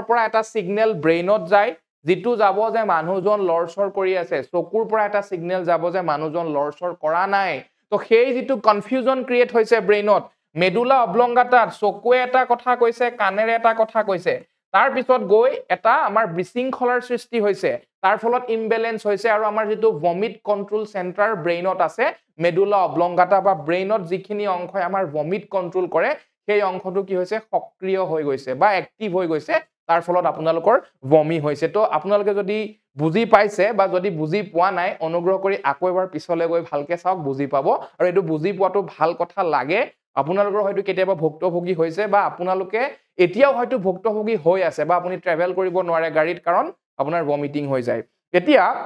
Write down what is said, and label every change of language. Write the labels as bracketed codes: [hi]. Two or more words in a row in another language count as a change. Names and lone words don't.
[as] পৰা এটা সিগনেল ব্ৰেইনত যায় যেটো যাব যে মানুহজন লৰচৰ কৰি আছে চকুৰ পৰা এটা সিগনেল যাব যে মানুহজন লৰচৰ কৰা নাই তো সেই যেটো [en] confusion create [as] হৈছে ব্ৰেইনত মেডুলা অবলংগাটাত চকুৱে এটা কথা কৈছে কাণেৰে এটা কথা কৈছে তাৰ পিছত গৈ এটা আমাৰ বিশৃংখলাৰ সৃষ্টি হৈছে তাৰ ফলত ইমবেলেন্স হৈছে আৰু আমাৰ যেটো [en] vomit control center [as] ব্ৰেইনত আছে মেডুলা অবলংগাটা বা ব্ৰেইনত যিখিনি অংশই আমাৰ [en] vomit control [as] কৰে সেই অংশটো কি হৈছে সক্ৰিয় হৈ গৈছে বা এক্টিভ হৈ গৈছে তাৰ ফলত আপোনালোকৰ বমি হৈছে তো আপোনালোকে যদি বুজি পাইছে বা যদি বুজি পোৱা নাই অনুগ্ৰহ কৰি আকৌ এবাৰ পিছলৈ গৈ ভালকে চাওক বুজি পাব আৰু এটো বুজি পোৱাটো ভাল কথা লাগে আপোনালোকৰ হয়তো কেতিয়াবা ভুক্তভোগী হৈছে বা আপোনালোকে এতিয়াও হয়তো ভুক্তভোগী হৈ আছে বা আপুনি ট্ৰেভেল কৰিব নোৱাৰে গাড়ীত কাৰণ আপোনাৰ ভমিটিং হৈ যায় এতিয়া